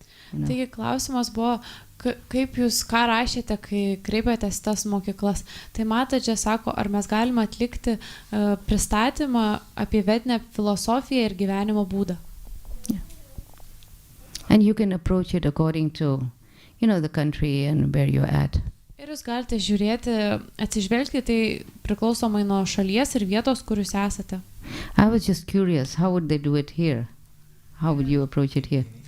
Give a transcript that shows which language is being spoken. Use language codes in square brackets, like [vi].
[lt] Taigi klausimas buvo, kaip jūs ką rašėte, kai kreipėtės tas mokyklas. Tai Mataji sako, ar mes galime atlikti pristatymą apie vedinę filosofiją ir gyvenimo būdą. [en] Yeah. And you can approach it according to, the country and where you're at. [lt] Ir jūs galite žiūrėti, atsižvelgti tai priklausomai nuo šalies ir vietos, kur jūs esate. [en] I was just curious, how would they do it here? How would you approach it here?